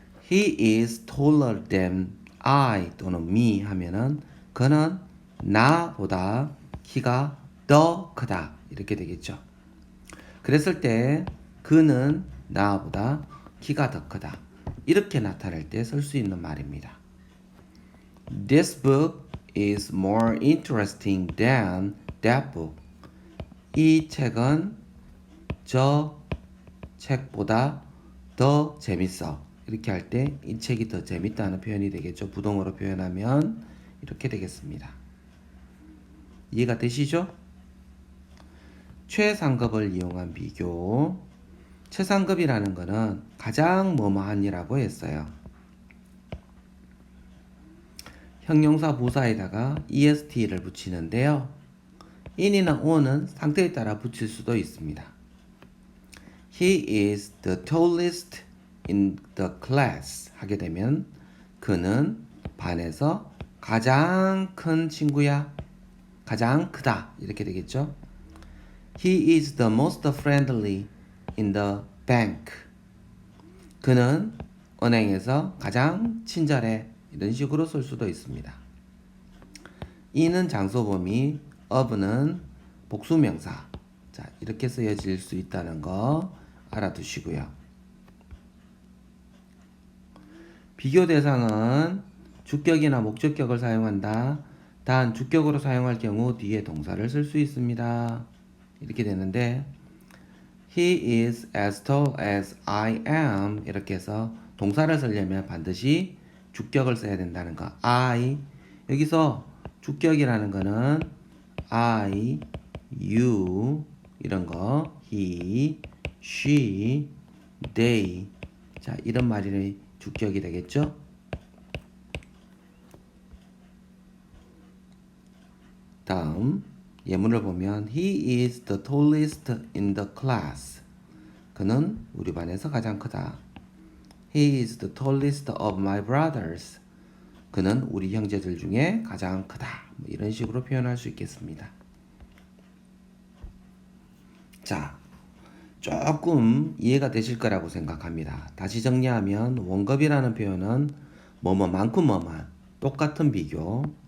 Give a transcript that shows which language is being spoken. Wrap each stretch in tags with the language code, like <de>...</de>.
<en>He is taller than I</en> <ko>또는 me 하면은 그는 나보다 키가 더 크다 이렇게 되겠죠. 그랬을 때 그는 나보다 키가 더 크다 이렇게 나타낼 때 쓸 수 있는 말입니다.</ko> <en>This book is more interesting than that book.</en> <ko>이 책은 저 책보다 더 재밌어. 이렇게 할 때 이 책이 더 재밌다는 표현이 되겠죠. 부동어로 표현하면 이렇게 되겠습니다. 이해가 되시죠? 최상급을 이용한 비교. 최상급이라는 것은 가장 뭐뭐한이라고 했어요. 형용사 부사에다가 est를 붙이는데요. in이나 on은 상태에 따라 붙일 수도 있습니다.</ko> <en>He is the tallest in the class</en> <ko>하게 되면 그는 반에서 가장 큰 친구야. 가장 크다. 이렇게 되겠죠.</ko> <en>He is the most friendly in the bank.</en> <ko>그는 은행에서 가장 친절해. 이런 식으로 쓸 수도 있습니다. 이는 장소 범위, of는 복수명사. 자, 이렇게 쓰여질 수 있다는 거 알아두시고요. 비교 대상은 주격이나 목적격을 사용한다. 단 주격으로 사용할 경우 뒤에 동사를 쓸 수 있습니다. 이렇게 되는데</ko> <en>He is as tall as I am.</en> <ko>이렇게 해서 동사를 쓰려면 반드시 주격을 써야 된다는 거.</ko> <en>I.</en> <ko>여기서 주격이라는 거는 I, you 이런 거.</ko> <en>He, she, they.</en> <ko>자, 이런 말이 주격이 되겠죠? 다음 예문을 보면</ko> <en>He is the tallest in the class.</en> <ko>그는 우리 반에서 가장 크다.</ko> <en>He is the tallest of my brothers.</en> <ko>그는 우리 형제들 중에 가장 크다. 뭐 이런 식으로 표현할 수 있겠습니다. 자, 조금 이해가 되실 거라고 생각합니다. 다시 정리하면 원급이라는 표현은 뭐뭐만큼 뭐만 똑같은 비교.</ko>